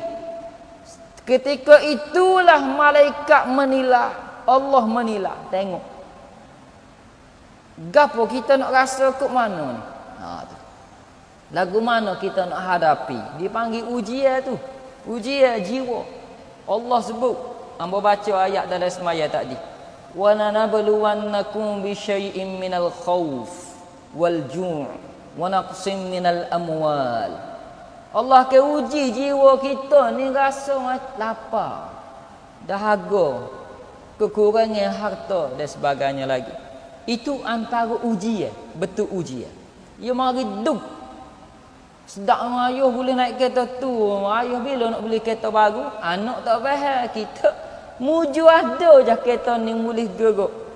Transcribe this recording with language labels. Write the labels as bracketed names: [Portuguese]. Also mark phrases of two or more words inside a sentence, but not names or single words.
[Malay] Ketika itulah malaikat menilai, Allah menilai. Tengok gapo kita nak rasa kat mana ni, lagu mana kita nak hadapi. Dipanggil ujian tu, ujian jiwa. Allah sebut, hamba baca ayat dalam semaya tadi, [Arabic] ولنبلونكم بشيء من الخوف والجوع ونقص من الأموال. [Malay] Allah akan uji jiwa kita ni, rasa lapar, dahaga, kekurangan harta dan sebagainya lagi. Itu antara ujian, betul ujian. Ia mari duk sedak ayah boleh naik kereta tu, ayah bila nak beli kereta baru, anak tak faham, kita muju ada je kereta ni boleh gerak.